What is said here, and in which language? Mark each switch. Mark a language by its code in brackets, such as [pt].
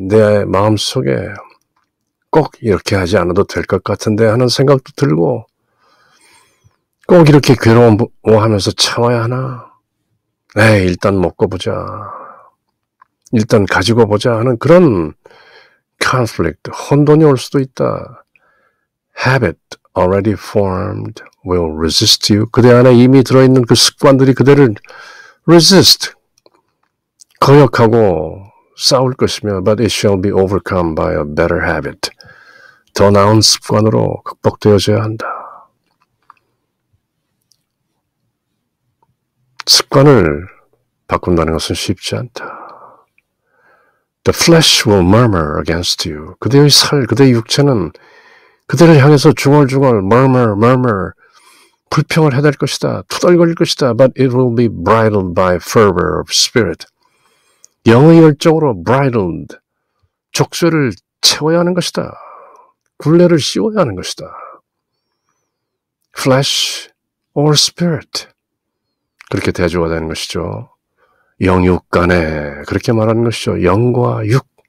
[ko] 내 마음속에 꼭 이렇게 하지 않아도 될 것 같은데 하는 생각도 들고 꼭 이렇게 괴로워하면서 참아야 하나? 에이, 일단 먹고 보자. 일단 가지고 보자 하는 그런 conflict, 혼돈이 올 수도 있다. [en] Habit already formed will resist you. [ko] 그대 안에 이미 들어있는 그 습관들이 그대를 resist, 거역하고 싸울 것이며 [en] but it shall be overcome by a better habit. [ko] 더 나은 습관으로 극복되어져야 한다. 습관을 바꾼다는 것은 쉽지 않다. [en] The flesh will murmur against you. [ko] 그대의 그대의 육체는 그대를 향해서 중얼중얼 murmur 불평을 해댈 것이다. 투덜거릴 것이다. [en] But it will be bridled by fervor of spirit. [ko] 영의 열정으로 bridled, 족쇄를 채워야 하는 것이다. 굴레를 씌워야 하는 것이다. [en] Flesh or spirit. [ko] 그렇게 대조가 되는 것이죠. 영육 간에 그렇게 말하는 것이죠. 영과 육.